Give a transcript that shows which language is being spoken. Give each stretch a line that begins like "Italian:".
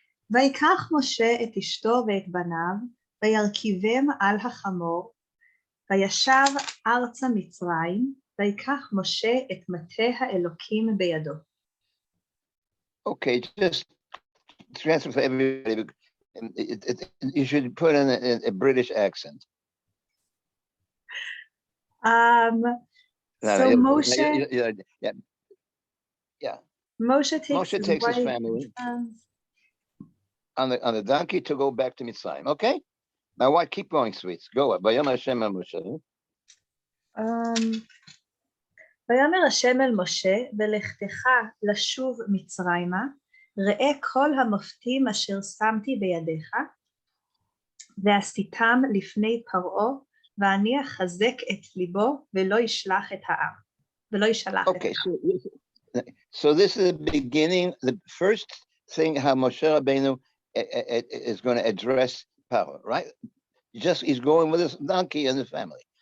Hebrew: ויקח משה את אשתו ואת בניו, וירכיבם על החמור, וישב ארצה מצרים, ויקח משה את מטה האלוקים בידו.
English: Okay, just transfer for everybody. You should put in a British accent. So Moshe, yeah. Moshe takes his family on the donkey to go back to Mitzrayim. Okay, now what? Keep going, sweets. Go.
Hebrew: ויאמר השם אל משה. ויאמר השם אל משה, ולכתך לשוב מצרימה, ראה כל המופתים אשר שמתי בידיך, ועשיתם לפני פרעה, ואני אחזק את ליבו, ולא ישלח את העם. ולא ישלח את העם.
English: So this is the beginning, the first thing how Moshe Rabbeinu is going to address Paro, right? He's going with his donkey and his family.